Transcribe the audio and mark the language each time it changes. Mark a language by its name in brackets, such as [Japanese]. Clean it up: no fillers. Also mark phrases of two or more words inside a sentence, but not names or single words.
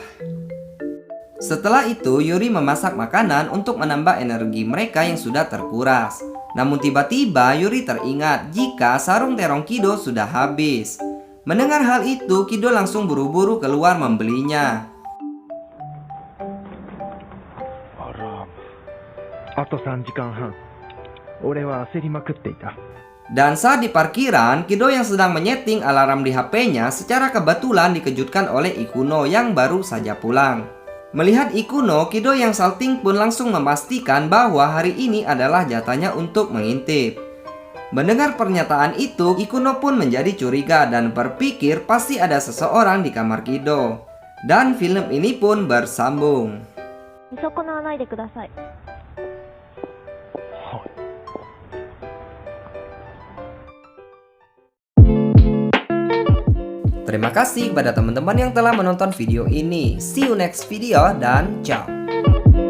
[Indonesian] Setelah itu Yuri memasak makanan untuk menambah energi mereka yang sudah terkuras. Namun tiba-tiba Yuri teringat jika sarung terong Kido sudah habis. Mendengar hal itu, Kido langsung buru-buru keluar membelinya. [Japanese] あら、あと3時間半。俺は焦りまくっていた。 [Indonesian] Dan saat di parkiran, Kido yang sedang menyeting alarm di HP-nya secara kebetulan dikejutkan oleh Ikuno yang baru saja pulang. Melihat Ikuno, Kido yang salting pun langsung memastikan bahwa hari ini adalah jatahnya untuk mengintip. Mendengar pernyataan itu, Ikuno pun menjadi curiga dan berpikir pasti ada seseorang di kamar Kido. Dan film ini pun bersambung. [Japanese] 見損なわないでください。 [Indonesian] Terima kasih kepada teman-teman yang telah menonton video ini. [English] See you next video dan ciao.